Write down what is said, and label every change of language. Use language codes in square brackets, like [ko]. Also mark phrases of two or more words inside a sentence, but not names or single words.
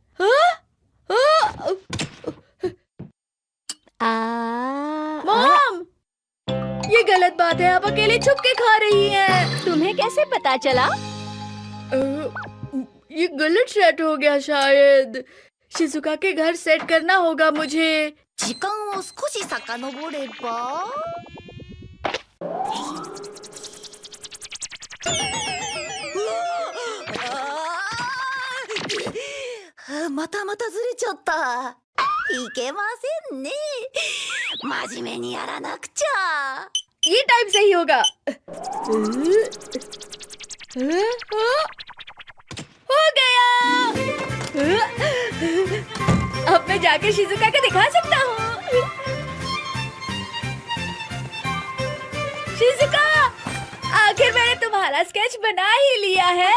[hi] मॉम, ये गलत बात है। आप अकेले छुप के खा रही हैं। तुम्हें कैसे पता चला? ये गलत सेट हो गया शायद। शिजुका के घर सेट करना होगा मुझे। [ja] 時間を少し遡ればまたずれちゃった。いけませんね。真面目にやらなくちゃ。 [hi] ये टाइम सही होगा। हो गया। अब मैं जाकर शिजुका को दिखा सकता हूँ। शिजुका, आखिर मैंने तुम्हारा स्केच बना ही लिया है।